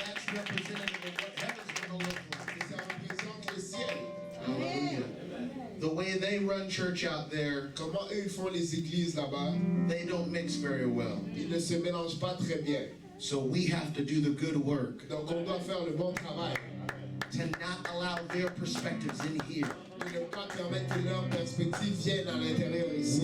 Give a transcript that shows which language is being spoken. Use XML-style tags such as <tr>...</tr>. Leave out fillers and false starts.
<en>Representative of what heaven's going to look like.</en> <fr>Ça représente le ciel.</fr> <en>Hallelujah. The way they run church out there,</en> <fr>comment eux ils font les églises là-bas,</fr> <en>they don't mix very well.</en> <fr>Ils ne se mélangent pas très bien.</fr> <en>So we have to do the good work.</en> <fr>Donc on doit faire le bon travail.</fr> <en>To not allow their perspectives in here.</en> <fr>Ne pas permettre que leurs perspectives viennent à l'intérieur ici.</fr>